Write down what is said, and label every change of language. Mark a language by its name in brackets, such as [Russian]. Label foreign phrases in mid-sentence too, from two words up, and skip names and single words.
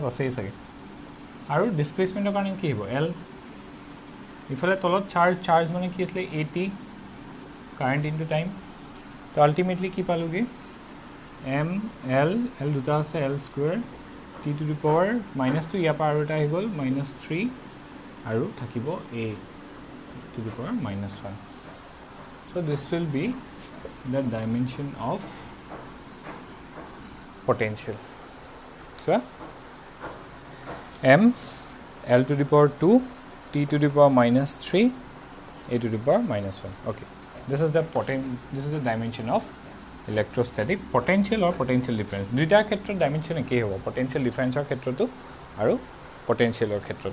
[Assamese] আছেই চাগে আৰু ডিছপ্লেচমেণ্টৰ কাৰণে কি হ'ব L ইফালে তলত চাৰ্জ মানে কি আছিলে AT [English] current into time [Assamese] তো আল্টিমেটলি কি পালোঁগৈ ML দুটা আছে L² T⁻², ইয়াৰ পৰা আৰু এটা আহি গ'ল -3 আৰু থাকিব A⁻⁻1 [English] so this will be the dimension of potential. So m L to the power 2 T to the power minus 3 A to the power minus 1. Okay, this is the dimension of electrostatic potential or potential difference. [Assamese] দুইটা ক্ষেত্ৰত dimension একেই হ'ব, [English] potential difference [Assamese] ৰ ক্ষেত্ৰটো আৰু potential ৰ ক্ষেত্ৰত.